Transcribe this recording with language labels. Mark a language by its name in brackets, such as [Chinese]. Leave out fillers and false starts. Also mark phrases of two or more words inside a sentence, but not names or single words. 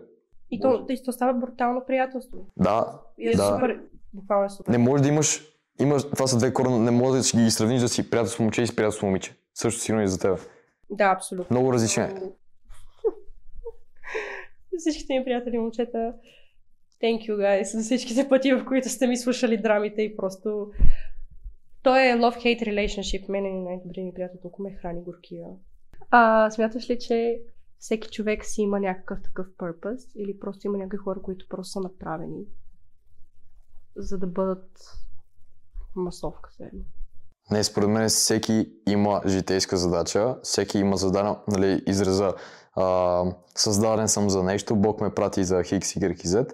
[Bulgarian] И то става брутално приятелство. Да. Супер. Буквално е супер. Не може да имаш... Това са две корена, не може да си ги сравниш да си приятелство момче и си приятелство момиче. Също сигурно и за теб. Да, абсолютно. Много различен е. Всичките ми приятели момчета, [English] thank you guys [Bulgarian] за всичките пъти, в които сте ми слушали драмите и просто Той е [English] love-hate relationship. [Bulgarian] Мене е най-добрият ми приятел, толкова ме храни горкия. Смяташ ли, че всеки човек си има някакъв такъв purpose или просто има някакви хора, които просто са направени за да бъдат масовка седно? Не, според мен всеки има житейска задача, всеки има зададен, нали, израза създаден съм за нещо, Бог ме прати за X, Y и Z.